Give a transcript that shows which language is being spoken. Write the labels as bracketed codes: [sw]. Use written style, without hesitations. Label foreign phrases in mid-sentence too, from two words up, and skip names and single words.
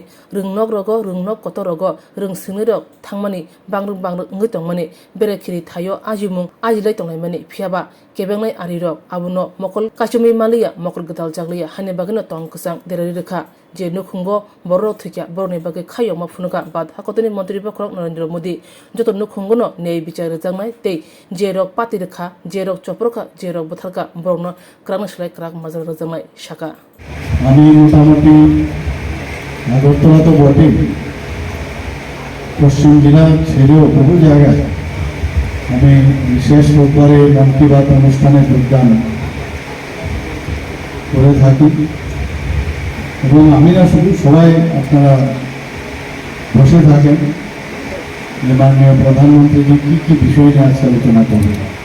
[brx] रोंनक रग रोंनक कत रग रों सिंरक थांमानि बांग्रं बांग्रं ओंगै तंमानि बेरेखिरि थायो आजिमुं आजिलाय तंलायमानि फियाबा केबेंनाय आरिरक आबुनो मकल काचुमि मालिया मकल गदाल जागलिया हाने बागैनो तंगकसां देरारि रेखा जे नुखुंगो बर थैक्या बरनि बागै खायमा फुनुका बाधा कतरनि मन्त्री बख्रक नरेंद्र मोदी जत नुखुंगनो न्याय बिचार रजांनाय तै जेरक पाति रेखा जेरक चप्रका जेरक बथारका बरनो क्रांग सलाय क्राग माजार रजांनाय शाखा [bn] আমি মোটামুটি আগরতলা তো বটেই পশ্চিম জেলা ছেড়েও বহু জায়গায় আমি বিশেষ রোববারে মন কি বাত অনুষ্ঠানে যোগদান করে থাকি এবং আমি না শুধু সবাই আপনারা বসে থাকেন যে মাননীয় প্রধানমন্ত্রী কি কি বিষয় নিয়ে আজকে আলোচনা করবেন